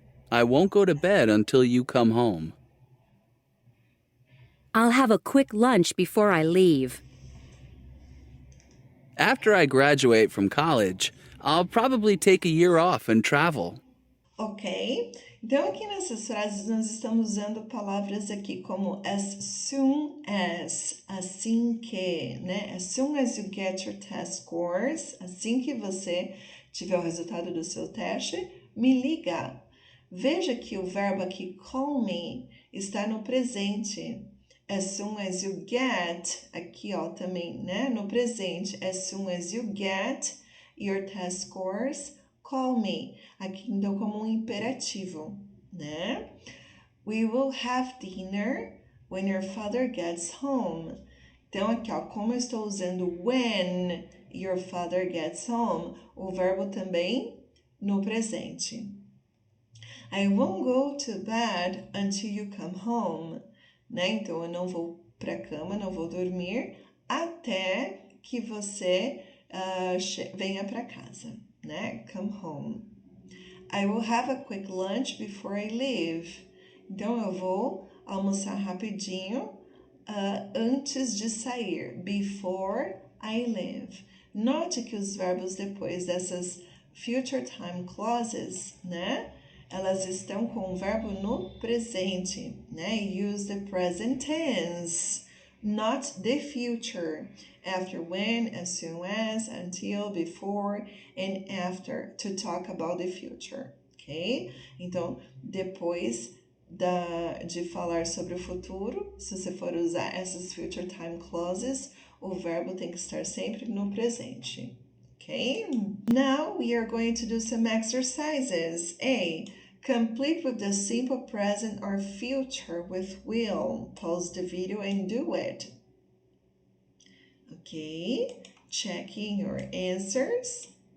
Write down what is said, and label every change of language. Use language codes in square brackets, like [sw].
[en] I won't go to bed until you come home. I'll have a quick lunch before I leave. After I graduate from college, I'll probably take a year off and travel. Ok? [pt] Então, aqui nessas frases, nós estamos usando palavras aqui como [en] as soon as, [pt] assim que, né? [en] As soon as you get your test scores, [pt] assim que você tiver o resultado do seu teste, me liga. Veja que o verbo aqui, [en] call me, [pt] está no presente. [en] As soon as you get, [pt] aqui ó, também, né? No presente. [en] As soon as you get your test scores, call me. [pt] Aqui então como um imperativo, né? [en] We will have dinner when your father gets home. [pt] Então aqui ó, como eu estou usando [en] when your father gets home, [pt] o verbo também no presente. [en] I won't go to bed until you come home. [pt] Né? Então eu não vou para a cama, não vou dormir até que você venha para casa, né? [en] Come home. I will have a quick lunch before I leave. [pt] Então, eu vou almoçar rapidinho antes de sair. [en] Before I leave. [pt] Note que os verbos depois dessas [en] future time clauses, [pt] né? Elas estão com o verbo no presente, né? [en] Use the present tense, not the future. After, when, as soon as, until, before, and after, to talk about the future, ok? [pt] Então, depois de falar sobre o futuro, se você for usar essas [en] future time clauses, [pt] o verbo tem que estar sempre no presente, ok? [en] Now, we are going to do some exercises. A. Complete with the simple present or future with will. Pause the video and do it. Okay, checking your answers.